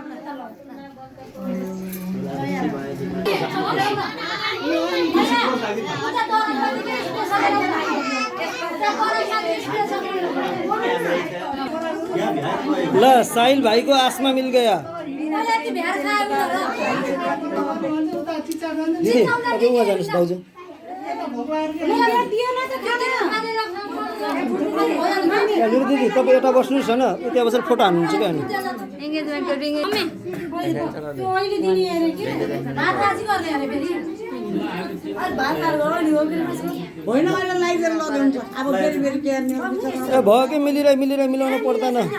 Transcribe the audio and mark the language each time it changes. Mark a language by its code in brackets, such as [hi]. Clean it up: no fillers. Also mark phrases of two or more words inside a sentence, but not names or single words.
[hi] ल साहिल भाई को आसमा मिल गया [ne] दीदी तपाईँ उहाँ जानुहोस् भाउजू दिदी तपाईँ यता बस्नुहोस् होइन त्यहाँ बसेर फोटो हान्नुहुन्छ क्या अनि भयो कि मिलाउनु पर्दैन